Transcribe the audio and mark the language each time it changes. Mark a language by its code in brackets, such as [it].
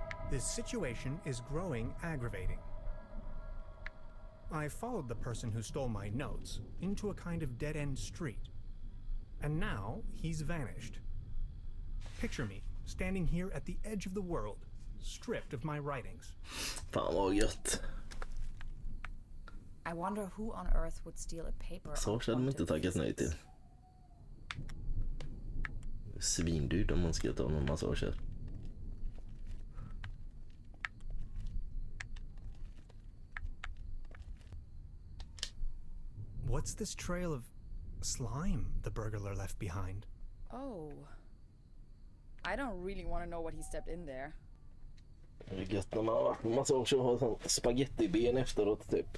[en] This situation is growing aggravating. I followed the person who stole my notes into a kind of dead-end street. And now he's vanished. Picture me standing here at the edge of the world, stripped of my writings. [sv] Fan vad gött. [en] I wonder who on earth would steal a paper. [sv] Så hade de inte tackat nej till. Svindyrt om man ska ta någon massage här. [en] What's this trail of slime the burglar left behind? Oh. I don't really want to know what he stepped in there. [sv] Det är gött när man har varit på massage och har sån spagettiben efteråt typ.